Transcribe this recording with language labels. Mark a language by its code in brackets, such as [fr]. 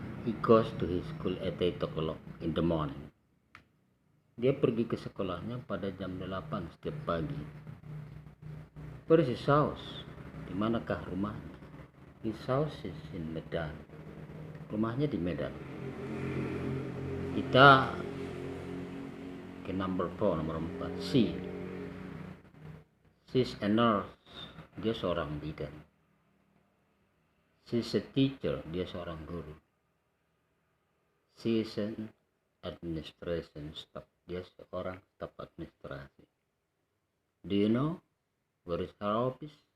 [en] He goes to his school at 8 o'clock in the morning. [id] Dia pergi ke sekolahnya pada jam 8 setiap pagi. [en] Where is his house? [id] Di manakah rumahnya? [en] His house is in Medan. [id] Rumahnya di Medan. Kita ke nomor 4. C. [en] She's a nurse. [id] Dia seorang bidan. [en] She's a teacher. [id] Dia seorang guru. [en] She's an administration staff. [id] Dia seorang staf administrasi. [en] Do you know where is her office?